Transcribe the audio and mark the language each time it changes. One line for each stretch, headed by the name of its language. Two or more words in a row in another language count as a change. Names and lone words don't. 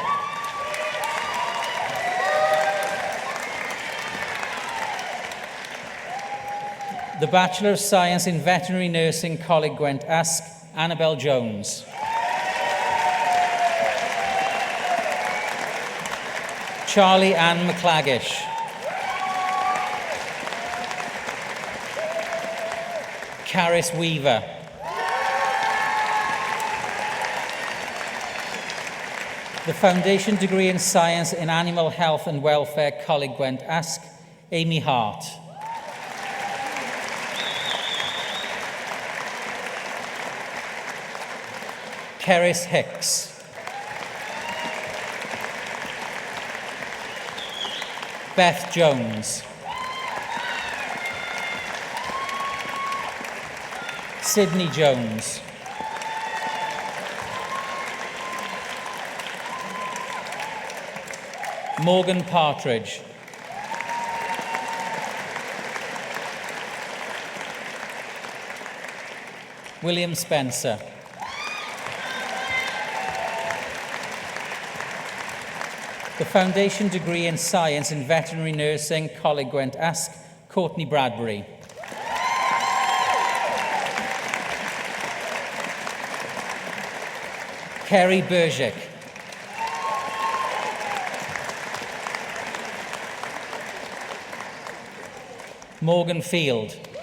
English: The Bachelor of Science in Veterinary Nursing, Coleg Gwent Ask, Annabel Jones. Charlie Ann McClagish. Caris Weaver. The Foundation Degree in Science in Animal Health and Welfare, Coleg Gwent Ask, Amy Hart. Keris Hicks. Beth Jones. Sydney Jones. Morgan Partridge. William Spencer. The Foundation Degree in Science in Veterinary Nursing, Coleg Gwent Ask, Courtney Bradbury. Kerry Bergic. Morgan Field.